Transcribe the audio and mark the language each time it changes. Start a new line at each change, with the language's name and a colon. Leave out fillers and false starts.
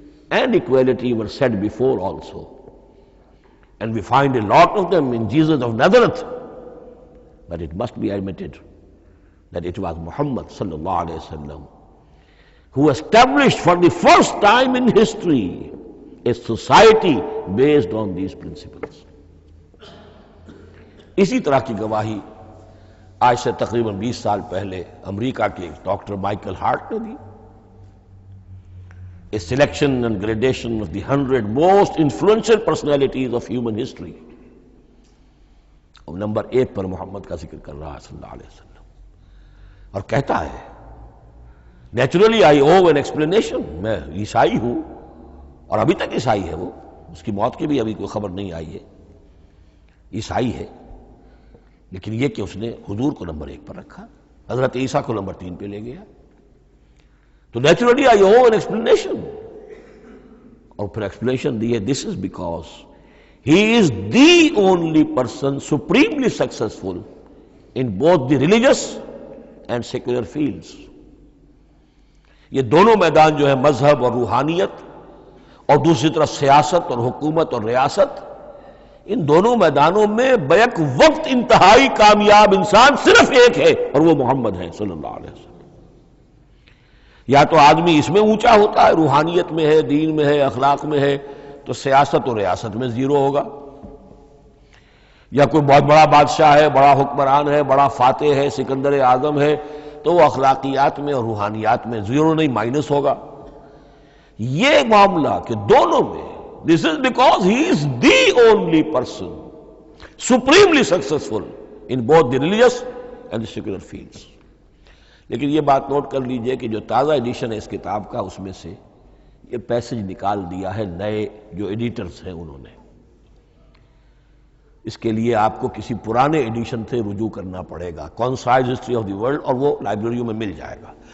English: and equality were said before also. And we find a lot of them in Jesus of Nazareth. But it must be admitted that it was Muhammad sallallahu alaihi wasallam who established for the first time in history a society based on these principles.
Urdu: اسی طرح کی گواہی آج سے تقریباً 20 سال پہلے امریکہ کے ڈاکٹر مائیکل ہارٹ نے دی.
English: A selection and gradation of the 100 most influential personalities of human history.
Urdu: اور نمبر 1 پر محمد کا ذکر کر رہا ہے صلی اللہ علیہ وسلم، اور کہتا ہے
English: naturally I owe an explanation,
Urdu: میں عیسائی ہوں اور ابھی تک عیسائی ہے وہ، اس کی موت کی بھی ابھی کوئی خبر نہیں آئی ہے، عیسائی ہے، لیکن یہ کہ اس نے حضور کو نمبر 1 پر رکھا، حضرت عیسیٰ کو نمبر 3 پہ لے گیا، تو naturally I O an explanation. اور پھر ایکسپلینیشن دی ہے
English: This is because he is the only person supremely successful in both the religious and secular fields.
Urdu: یہ دونوں میدان جو ہے مذہب اور روحانیت اور دوسری طرف سیاست اور حکومت اور ریاست، ان دونوں میدانوں میں بیک وقت انتہائی کامیاب انسان صرف ایک ہے، اور وہ محمد ہے صلی اللہ علیہ وسلم. یا تو آدمی اس میں اونچا ہوتا ہے، روحانیت میں ہے، دین میں ہے، اخلاق میں ہے، تو سیاست اور ریاست میں زیرو ہوگا. یا کوئی بہت بڑا بادشاہ ہے، بڑا حکمران ہے، بڑا فاتح ہے، سکندر اعظم ہے، تو وہ اخلاقیات میں اور روحانیات میں زیرو نہیں، مائنس ہوگا. یہ معاملہ کہ دونوں میں
English: this is because he is the only person supremely successful in both the religious and the secular fields.
Urdu: لیکن یہ بات نوٹ کر لیجئے کہ جو تازہ ایڈیشن ہے اس کتاب کا، اس میں سے یہ پیسج نکال دیا ہے نئے جو ایڈیٹرز ہیں انہوں نے. اس کے لیے آپ کو کسی پرانے ایڈیشن سے رجوع کرنا پڑے گا، concise history of the world, اور وہ لائبریریوں میں مل جائے گا.